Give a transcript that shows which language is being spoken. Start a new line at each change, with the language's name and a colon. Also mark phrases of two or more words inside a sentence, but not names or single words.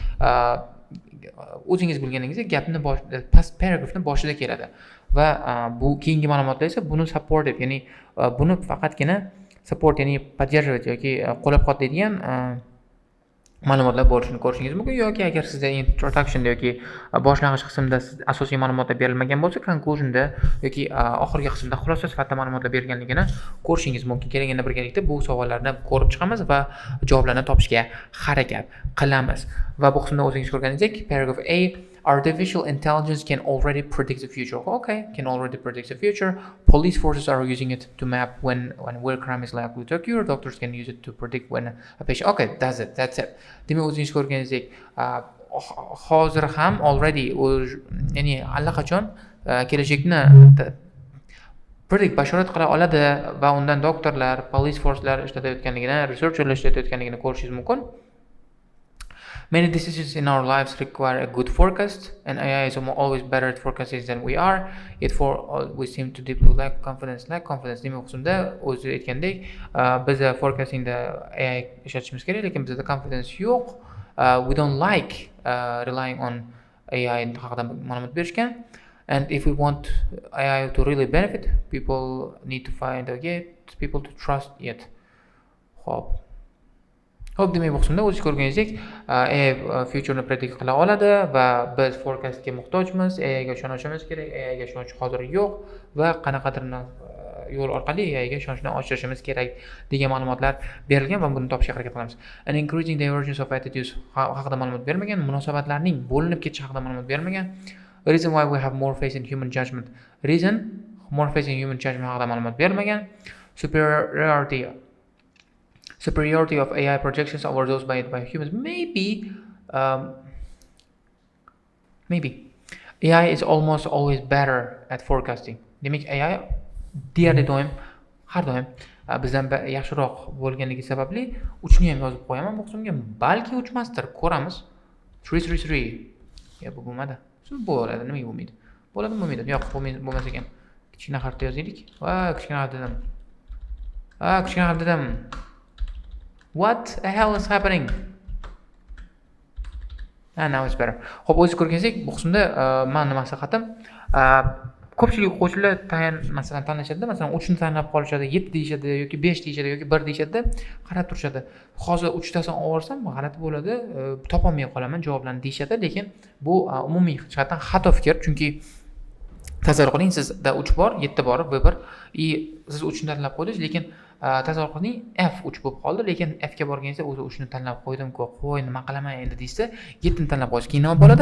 Uzbek: o'zingiz bilganingizdek gapni past paragrafni boshida keladi va bu keyingi ma'lumotlar esa buni supportive, ya'ni buni faqatgina support, ya'ni поддерживать yoki qo'llab-quvvatlaydigan ma'lumotlar bo'lishini ko'rishingiz mumkin yoki agar sizda introduction yoki boshlang'ich qismda asosiy ma'lumotlar berilmagan bo'lsa, conclusionda yoki oxirgi qismda xulosa sifatida ma'lumotlar berilganligini ko'rishingiz mumkin. Kelganda birgalikda bu savollarni ko'rib chiqamiz va javoblarni topishga harakat qilamiz. Va bu qismda o'zingiz ko'rganingizdek
English: paragraph A, artificial intelligence can already predict the future. Okay, can already predict the future. Police forces are using it to map when where crime is likely to occur. Doctors can use it to predict when a patient. Okay, that's it.
Uzbek: Demak, o'zingiz ko'rganingizdek, hozir ham already, ya'ni allaqachon kelajakni bashorat qila oladi va undan doktorlar, police forcelar ishlatayotganligini, researcherlar ishlatayotganligini ko'rishingiz mumkin.
English: Many decisions in our lives require a good forecast, and AI is always better at forecasting than we are. Yet we seem to deeply lack confidence.
Uzbek: Demak, qismda o'zi aytgandek, biz forecastingda AI ishlatishimiz kerak, lekin bizda confidence yo'q.
English: We don't like relying on AI
Uzbek: haqida ma'lumot berishgan.
English: And if we want AI to really benefit, people need to find people to trust yet.
Uzbek: Xo'p, demak bu qismda o'zingiz ko'rganingizdek AI
English: futureni predict
Uzbek: qila oladi va biz forecastga muhtojmiz, AIga ishonishimiz kerak, AIga ishonish hozir yo'q va qanaqadir yo'l orqali AIga ishonchni oshirishimiz kerak degan ma'lumotlar berilgan va buni topishga harakat qilamiz.
English: An increasing divergence of attitudes
Uzbek: haqida ma'lumot berilmagan, munosabatlarning bo'linib ketishi haqida ma'lumot berilmagan.
English: Reason why we have more faith in human judgment. More faith in human judgment
Uzbek: haqida ma'lumot berilmagan.
English: Superiority of AI projections over those made by humans. Maybe AI is almost always better at forecasting.
Uzbek: Demak, AI deyarli doim, har doim bizdan yaxshiroq bo'lganligi sababli 3 ni ham yozib qo'yaman bu qismga. Balki 3 emasdir, ko'ramiz. 333. Bu bo'lmadi. Bo'ladi, nimaga bo'lmaydi? Bo'lmaydi. Yo'q, bo'lmas ekan. Kichkina harfda yozaylik. Va kichkina harf dedim.
English: What the hell is happening? Now it's better.
Uzbek: Xo'p, o'zingiz ko'rganingizdek, bu qismda men maslahatim ko'pchilik o'quvchilar masalan tanlashadi, masalan 3 ni tanlab qolishadi, 7 deyishadi yoki 5 deyishadi yoki 1 deyishadi, qarab turishadi. Hozir 3 tasini olsam g'alati bo'ladi, topolmay qolaman javoblarni deyishadi, lekin bu umumiy jihatdan xato fikr, chunki tasavvur qiling, sizda 3 bor, 7 bor, B1 siz 3 ni tanlab qo'ydingiz, lekin tasavvur qiling, F 3 bo'lib qoldi, lekin F ga borganingizda o'zi 3 ni tanlab qo'ydim-ku, qo'y, nima qilaman endi deysiz, 7 ni tanlab qo'ysiz, keyin nima bo'ladi?